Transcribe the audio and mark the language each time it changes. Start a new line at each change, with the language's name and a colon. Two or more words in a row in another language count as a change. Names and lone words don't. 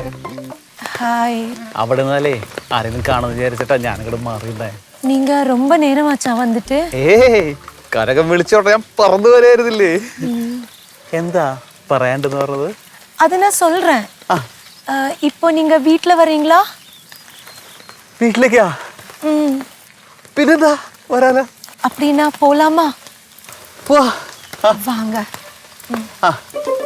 Malayalam: അവിടെ നിന്നാലേ ആരെങ്കിലും കാണുന്ന വിചാരിച്ചിട്ടാ ഞാനിങ്ങോട്ട് മാറിയില്ലേ.
Tamil: நீங்க ரொம்ப நேரமாச்சா வந்துட்டு
Malayalam: ഏയ് കനകം വിളിച്ചോട്ടെ ഞാൻ പറന്നു വരായിരുന്നില്ലേ എന്താ പറയാണ്ടെന്ന് പറഞ്ഞത്
Tamil: அதை நான் சொல்றேன் இப்போ நீங்க வீட்ல வரீங்களா
Malayalam: വീട്ടിലേക്കാ പിന്നെന്താ വരാലോ
Tamil: அப்படின்னா போலாமா
Malayalam: പോവാ
Tamil: வாங்க ആ